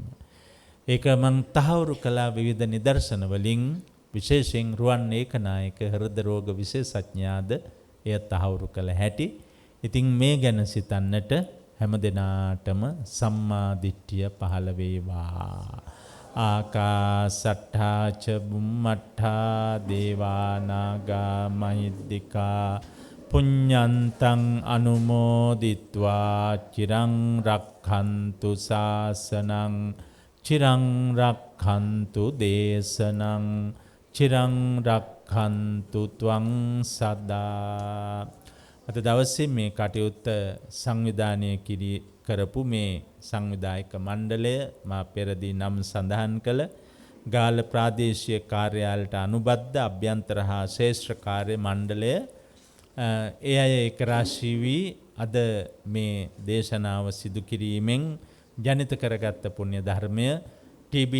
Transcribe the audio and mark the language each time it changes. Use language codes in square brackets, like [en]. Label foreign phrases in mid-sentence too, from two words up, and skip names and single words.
[si] ඒක මං තහවුරු කළා විවිධ නිදර්ශන වලින්. විශේෂයෙන් රුවන් ඒකනායක හෘද රෝග විශේෂඥයාද එය තහවුරු කළ හැටි. ඉතින් මේ ගැන සිතන්නට හැම දිනාටම සම්මා දිට්ඨිය පහළ වේවා. [pi] ආකාසට්ඨා ච බුම්මට්ඨා දේවා නාග මහිද්దికා පුඤ්ඤන්තං අනුමෝදිත්වා චිරං රක්ඛන්තු ශාසනං චිරං රක්ඛන්තු දේශනං චිරං රක්ඛන්තු ත්වං සදා. [si] අද දවසේ මේ කටයුත්ත සංවිධානය කරපු මේ සංවිධායක මණ්ඩලය මා පෙරදී නම් සඳහන් කළ ගාල්ල ප්‍රාදේශීය කාර්යාලයට අනුබද්ධ අභ්‍යන්තර හා ශේෂ්ත්‍ර කාර්ය මණ්ඩලය ඒ අය ඒකරාශී වී අද මේ දේශනාව සිදු කිරීමෙන් ජනිත කරගත්ත පුණ්‍ය ධර්මය ටී.බී.